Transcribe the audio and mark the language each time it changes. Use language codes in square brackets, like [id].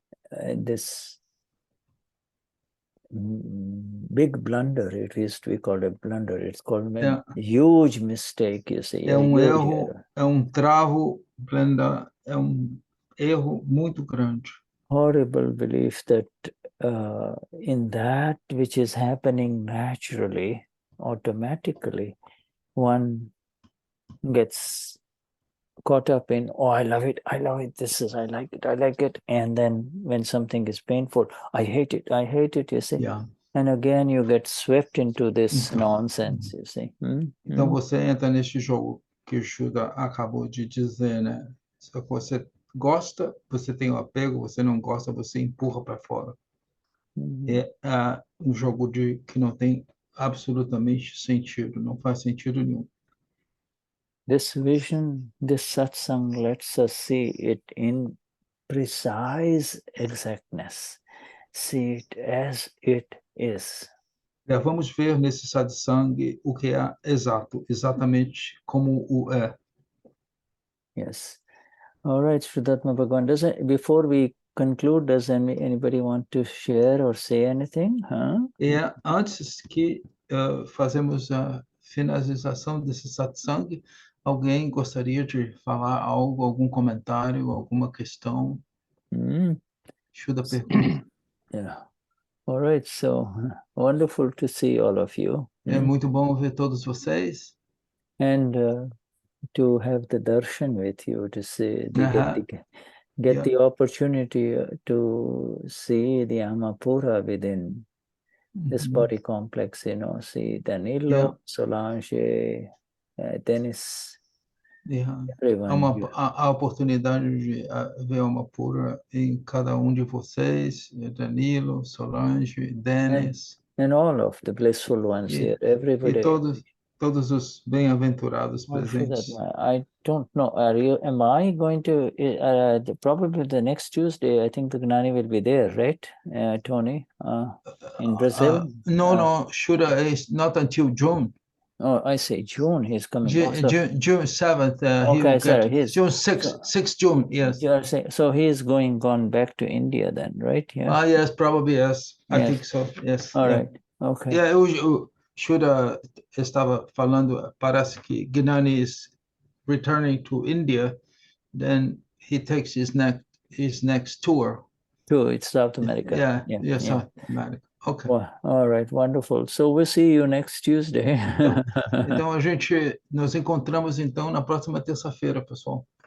[en] This big blunder, it is to be called a blunder. It's called a huge mistake, you see. [pt] É erro, é travo, blenda, é erro muito grande. [en] Horrible belief that in that which is happening naturally, automatically, one gets caught up in, oh, I love it, I like it. And then when something is painful, I hate it, you see. Yeah. And again, you get swept into this nonsense, you see. [pt] Então você entra neste jogo que o Shuddha acabou de dizer, né? Se você gosta, você tem o apego, você não gosta, você empurra para fora. É um jogo que não tem absolutamente sentido, não faz sentido nenhum. [en] This vision, this satsang lets us see it in precise exactness. See it as it is. [pt] Vamos ver nesse satsang o que é exato, exatamente como o é. [en] Yes. All right, Vishuddhatma Bhagavan. Before we conclude, does anybody want to share or say anything? [pt] Antes que fazemos a finalização desse satsang, alguém gostaria de falar algo, algum comentário, alguma questão? Shuddha pergunta. [en] Yeah. All right, so wonderful to see all of you. [pt] É muito bom ver todos vocês. [en] And to have the darshan with you, to see get the opportunity to see the Amapura within this body complex, you know, see Danilo, Solange, Dennis, everyone. [pt] A oportunidade de ver uma pura em cada de vocês, Danilo, Solange, Dennis. [en] And all of the blissful ones here, everybody. [pt] E todos os bem-aventurados presentes. [en] I don't know. Am I going to? Probably the next Tuesday. I think the Gnani will be there, right, Tony? In Brazil. No. Shuddha is not until June. Oh, I say June. He's coming. June 7th. Okay, sorry. June 6th June. Yes. You are saying, so he is gone back to India then, right? Yeah. Yes, probably yes. I think so. Yes. All right. Okay. Yeah, [pt] o Shuddha estava falando, parece que [en] Gnani is returning to India, then he takes his next tour. It's South America. Yeah, South America. Okay. Well, all right, wonderful. So we'll see you next Tuesday. [pt] Então nós encontramos então na próxima terça-feira, pessoal.